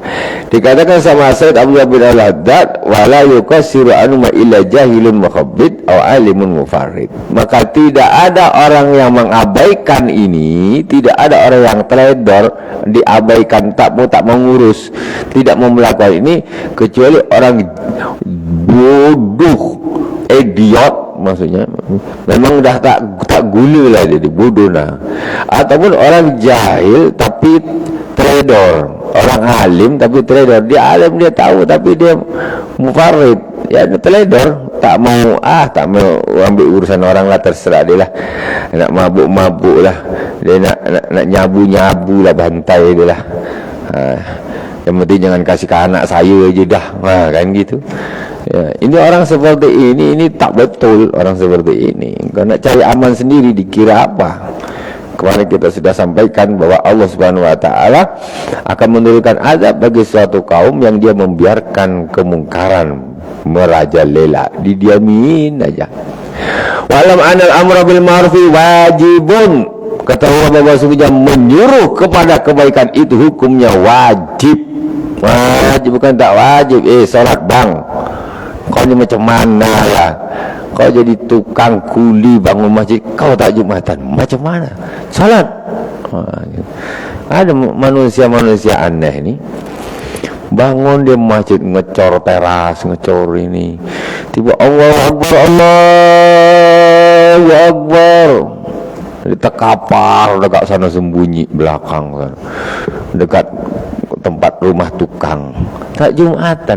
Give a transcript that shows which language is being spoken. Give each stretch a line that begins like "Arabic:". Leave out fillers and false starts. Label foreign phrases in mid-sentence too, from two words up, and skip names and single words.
Indonesian: Dikatakan sama Said Abdullah bin Al-Haddad,
Arabic: ولا يقصر عنهما إلا جاهل مخبط أو عالم مفرط.
Indonesian: Maka tidak ada orang yang mengabaikan ini, tidak ada orang yang teledor, diabaikan, tak mengurus, tidak mau melakukan ini, kecuali orang bodoh, idiot,
Malay: maksudnya memang dah tak guna lah, jadi bodoh lah.
Indonesian: Ataupun orang jahil tapi trader, orang alim tapi teledor.
Malay: Dia alim, dia tahu, tapi dia mufarid, ya dia teledor, tak mau ambil urusan orang lah, terserah dia lah, nak mabuk lah, dia nak nyabu lah, bantai dia lah.
Indonesian: Yang penting jangan kasih ke anak saya aja dah, kan gitu.
Malay: Ya, ini orang seperti ini tak betul. Orang seperti ini kalau nak cari aman sendiri dikira apa?
Indonesian: Kemarin kita sudah sampaikan bahwa
Arabic: الله سبحانه وتعالى
Indonesian: akan menurunkan azab bagi suatu kaum yang dia membiarkan kemungkaran merajalela, didiamin aja.
Arabic: واعلم أن الأمر بالمعروف واجب,
Indonesian: ketahuilah bahwa sesungguhnya menyuruh kepada kebaikan itu hukumnya wajib.
Malay: Wajib, bukan tak wajib. Salat bang, kau ni macam mana lah? Kau jadi tukang kuli bangun masjid, kau tak Jumatan, macam mana? Salat. Ada manusia-manusia aneh ni, bangun dia masjid, ngecor teras, ngecor ini, tiba
Arabic: الله أكبر الله أكبر,
Malay: dia terkapar dekat sana, sembunyi belakang kan, dekat tempat rumah tukang, tak Jumatan.